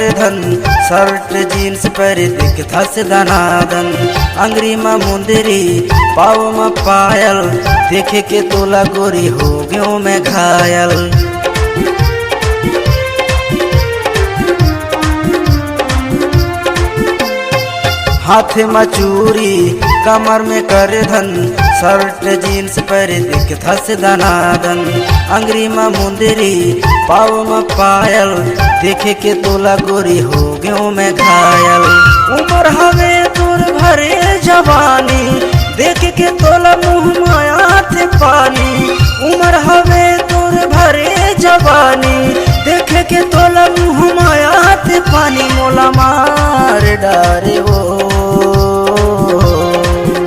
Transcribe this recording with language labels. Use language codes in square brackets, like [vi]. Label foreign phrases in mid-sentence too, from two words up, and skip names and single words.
[hne] धन [en] shirt jeans [hne] पर दिख थस दनादन अंगरी में मुंदरी पाव में पायल देखे के तोला गोरी हो गयो मैं घायल हाथ में चूरी कमर में कर धन [en] shirt jeans [hne] पर दिख थस दनादन अंगरी में मुंदरी पाव में पायल देखे के तोला गोरी हो गयो मैं घायल उम्र हवे तोर भरे जवानी देख के तोला मुँह माया थे पानी उम्र हवे तोर भरे जवानी देख के तोला मुँह माया थे पानी मोला मार डारे वो